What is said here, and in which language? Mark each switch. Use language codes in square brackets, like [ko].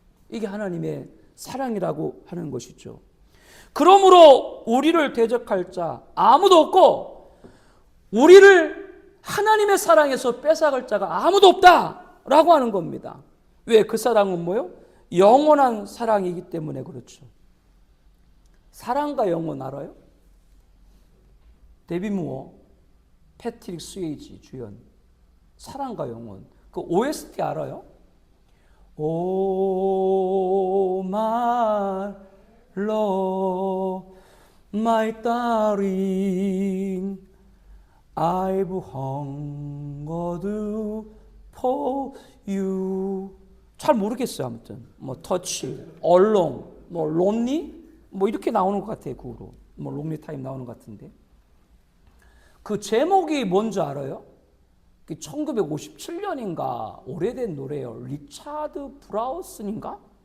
[ko] 이게 하나님의 사랑이라고 하는 것이죠. 그러므로 우리를 대적할 자 아무도 없고 우리를 하나님의 사랑에서 뺏어갈 자가 아무도 없다라고 하는 겁니다. 왜? 그 사랑은 뭐요? 영원한 사랑이기 때문에 그렇죠. 사랑과 영원 알아요? 데비 무어, 패트릭 스웨이지 주연. 사랑과 영원. 그 OST 알아요? [en] Oh my love, my darling, I've hungered for you. [ko] 잘 모르겠어요. 아무튼 뭐 touch, along, 뭐 lonely, 뭐 이렇게 나오는 것 같아요. 그 후로 뭐 lonely time 나오는 것 같은데. 그 제목이 뭔지 알아요? 1957년인가 오래된 노래예요. 리차드 브라우슨인가?